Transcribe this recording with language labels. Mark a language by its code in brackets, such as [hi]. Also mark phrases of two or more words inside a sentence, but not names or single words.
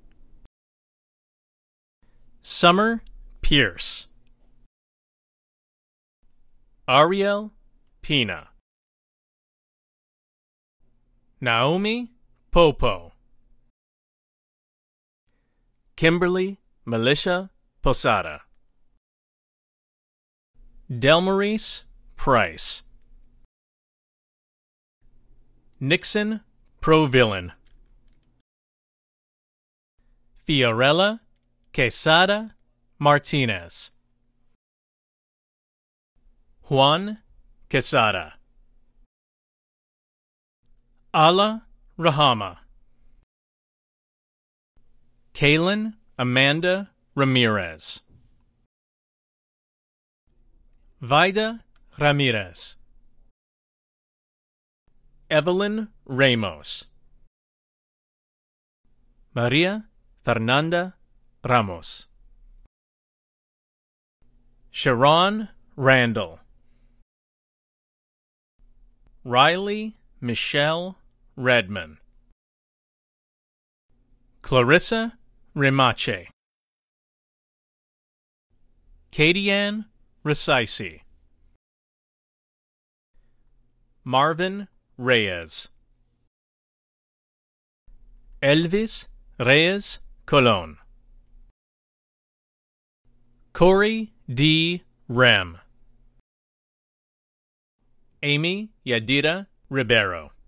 [en] Summer Pierce. Ariel Pina. Naomi Popo. Kimberly Militia Posada. Delmaurice Price. Nixon Provillain. Fiorella Quesada Martinez. Juan Quesada. Ala Rahama. Kaylin Amanda Ramirez. Vida Ramirez. Evelyn Ramos. Maria Fernanda Ramos. Sharon Randall. Riley Michelle Redman. Clarissa Rimache. Kadian Resaisi. Marvin Reyes. Elvis Reyes Colon. Corey D. Rem. Amy Yadira Ribeiro.